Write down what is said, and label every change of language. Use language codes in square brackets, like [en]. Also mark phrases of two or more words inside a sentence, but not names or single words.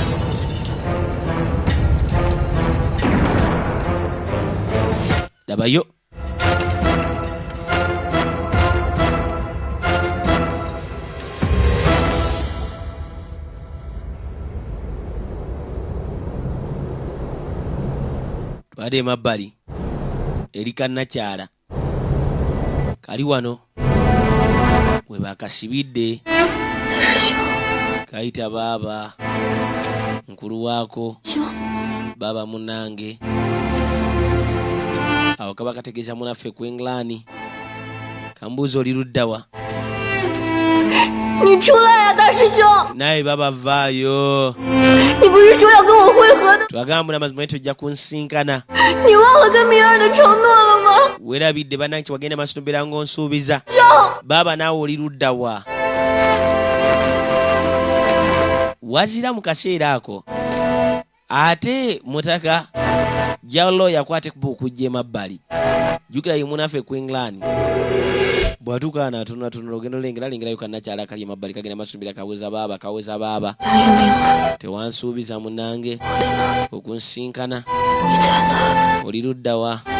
[lg] labayo twade emabbali eri kannakyala kali wano we bakasibidde kayita baaba nkulu waako baaba munange awo kaba kategeeza munaffe ku England kambuuza oli luddawa [zh] 你出来呀，大师兄！ [lg] naye baba vaayo [zh] 你不是说要跟我会合的？ [lg] twagamba mazima tujja kunsinkana [zh] 你忘了跟明儿的承诺了吗？ [lg] weerabidde bannanki wagenda maaso nobeera ng'onsuubiza baaba naawe oli luddawa wazira mu kaseera ako ate mutaka jalo yakwate okujja emabbali jjukira ye munaffe ku England bw'atuuka n'atunulatunula ogenda olengerayo kannakyala kali emabbali kagenda maaso nobeera kaweza baaba tewansuubiza munange okunsinkana oli luddawa